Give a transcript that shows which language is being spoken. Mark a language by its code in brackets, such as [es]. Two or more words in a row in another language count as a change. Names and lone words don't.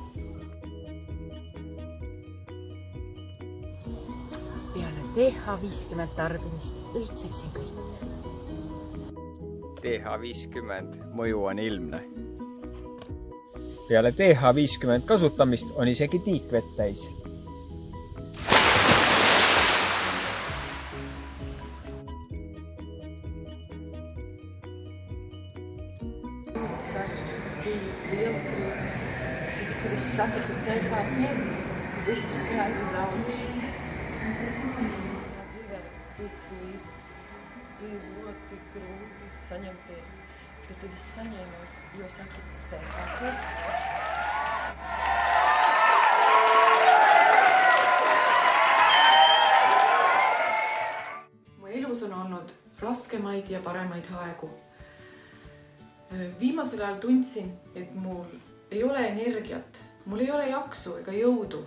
[et] Peale TH50 tarbimist õitseb siin kõik. TH50 mõju on ilmne. Peale TH50 kasutamist on isegi tiik vett täis. [lv] Liela krīze, bet, kad es satiku TH50, viss skaidrs augš. Dzīvē bija krīze, bija ļoti grūti saņemties, bet tad es saņēmos, jo satiku TH50. [et] Mu elus on olnud raskemaid ja paremaid aegu. Viimasel ajal tundsin, et mul ei ole energiat, mul ei ole jaksu ega jõudu.